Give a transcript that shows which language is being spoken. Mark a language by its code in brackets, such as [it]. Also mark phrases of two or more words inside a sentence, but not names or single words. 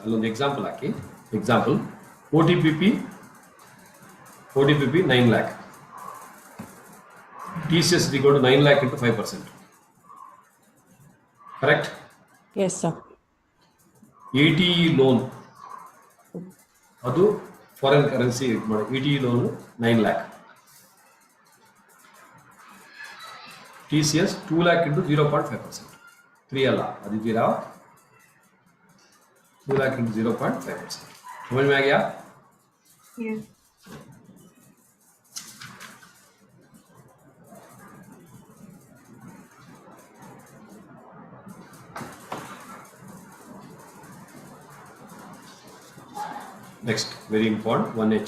[en] Along the example, OTPP 9 lakh. TCS is equal to 9 lakh into 5%. correct? Yes, sir. 80 loan ಅದು foreign currency ಮಾಡಿ 80 loan 9 lakh. TCS 2 lakh into 0.5%. [kn] 3 ಅಲ್ಲ ಅದಿದ್ದೀರಾ 2 [en] lakh into [kn] 0.5%. [hi] समझ में आ गया? [en] Yes. Next, very important, 1H.